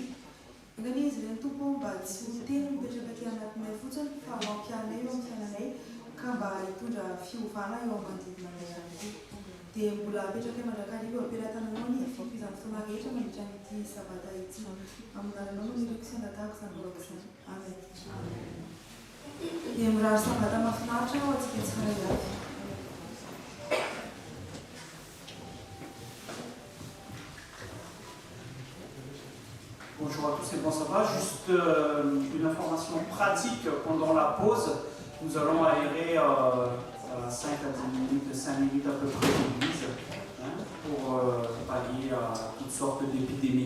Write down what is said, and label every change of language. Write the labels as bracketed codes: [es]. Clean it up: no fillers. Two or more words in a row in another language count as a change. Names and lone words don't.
[mg] Angany izy ireny tompo mba tsy ho teny mipetraka aty anatinay fotsiny fa ho ampianay eo amin'ny fiainanay ka mba hitondra fiovana eo am-manodidina anay ihany koa. Dia mbola apetraka mandrakarivo ampelantananao ny fifizan'ny fotoana rehetra mandritra n'ity sabata ity. Amin'ny anarana no nireko sy andatahako izany vaovaka izany. Amen. Dia mirary sabata mahafinaritra ao atsika tsara avy. [fr] Bonjour à tous et bon ça va. Juste une information pratique pendant la pause. Nous allons aérer 5 à 10 minutes, 5 minutes à peu près l'église pour sorte d'épidémie.